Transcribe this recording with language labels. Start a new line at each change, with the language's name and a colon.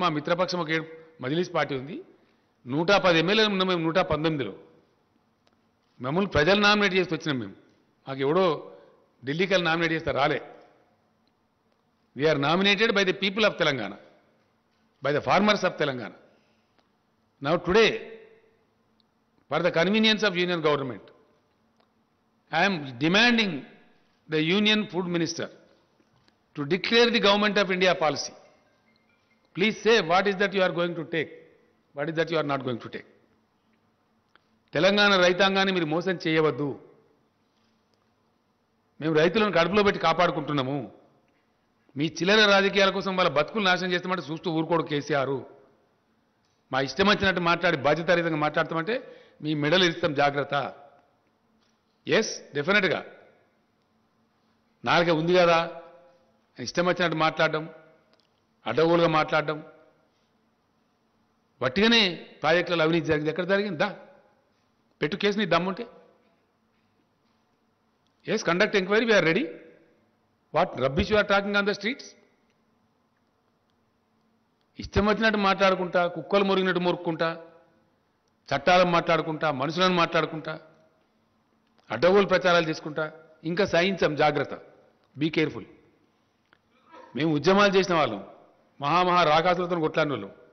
Telugu: మా మిత్రపక్షం ఒక మజ్లిస్ పార్టీ ఉంది. 110 ఎమ్మెల్యేలు ఉన్నాం మేము 119లో. మమ్మల్ని ప్రజలు నామినేట్ చేసి వచ్చినాం మేము. మాకు ఎవడో ఢిల్లీకి వెళ్ళి నామినేట్ చేస్తే రాలే.
English: We're nominated by the people of Telangana, by the farmers of Telangana. Now today, for the convenience of union government, I am demanding the union food minister to declare the government of India policy. Please say what is that you are going to take, what is that you are not going to take.
Telugu: Telangana రైతాంగాన్ని మీరు మోసం చేయవద్దు. మేము రైతులను కడుపులో పెట్టి కాపాడుకుంటున్నాము. మీ చిల్లర రాజకీయాల కోసం వాళ్ళ బతుకులు నాశనం చేస్తామంటే చూస్తూ ఊరుకోడు కేసీఆర్. మా ఇష్టం వచ్చినట్టు మాట్లాడి బాధ్యతారహితంగా మాట్లాడతామంటే మీ మెడలు ఇస్తాం, జాగ్రత్త.
English: yes, డెఫినెట్గా
Telugu: నాలుగే ఉంది కదా ఇష్టం వచ్చినట్టు మాట్లాడడం, అడ్డగోలుగా మాట్లాడడం. వట్టిగానే ప్రాజెక్టులలో అవినీతి జరిగింది. ఎక్కడ జరిగిందా? పెట్టు కేసు, నీ దమ్ముంటే.
English: Yes, conduct enquiry, we're ready. What rubbish you are talking on the streets?
Telugu: ఇష్టం వచ్చినట్టు మాట్లాడుకుంటా, కుక్కలు మురిగినట్టు మురుక్కుంటా, చట్టాలను మాట్లాడుకుంటా, మనుషులను మాట్లాడుకుంటా, అడ్డగోలు ప్రచారాలు చేసుకుంటా. ఇంకా సహించాం, జాగ్రత్త.
English: Be careful.
Telugu: మేము ఉద్యమాలు చేసిన వాళ్ళం, మహామహా రాకాసులతో కొట్లాడిన వాళ్ళం.